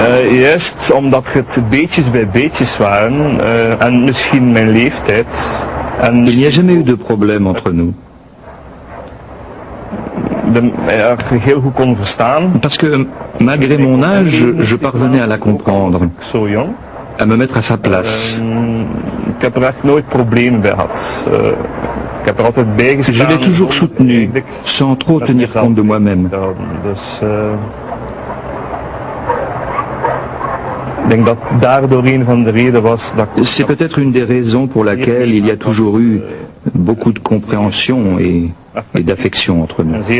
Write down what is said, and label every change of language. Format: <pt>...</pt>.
<nl>Juist omdat het beetjes bij beetjes waren en misschien mijn leeftijd.</nl> <fr>Il n'y a jamais eu de problème entre nous.</fr> <nl>Heel goed kon verstaan.</nl> <fr>Parce que malgré mon âge, je parvenais à la comprendre, à me mettre à sa place.</fr> <nl>Ik heb er echt nooit problemen bij gehad. Ik heb er altijd bij gestaan.</nl> <fr>Je l'ai toujours soutenu, sans trop tenir compte de moi-même.</fr> <nl>Dus ik denk dat daardoor een van de redenen was dat.</nl> <fr>C'est peut-être une des raisons pour laquelle il y a toujours eu beaucoup de compréhension et d'affection entre nous.</fr>